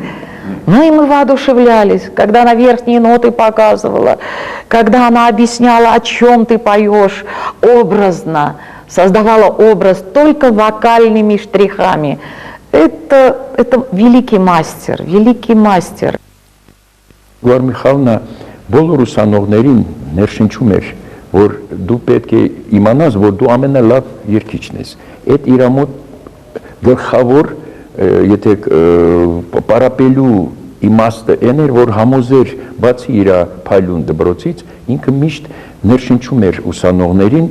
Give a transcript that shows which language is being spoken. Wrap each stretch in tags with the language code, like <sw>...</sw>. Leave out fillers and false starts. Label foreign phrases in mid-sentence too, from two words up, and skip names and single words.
<ru>Ну и мы воодушевлялись, когда она верхние ноты показывала, когда она объясняла, о чем ты поешь, образно, создавала образ только вокальными штрихами. Это великий мастер, великий мастер.</ru> <hy>Գոհար Միխայելնա բոլոր ուսանողներին ներշնչում էր, որ դու պետք է իմանաս, որ դու ամենալավ երգիչն ես։ Այդ իր մոտ գլխավոր, եթե պարապելու իմաստը այն էր, որ համոզեր բացի իր փայլուն դպրոցից, ինքը միշտ ներշնչում էր ուսանողներին,</hy>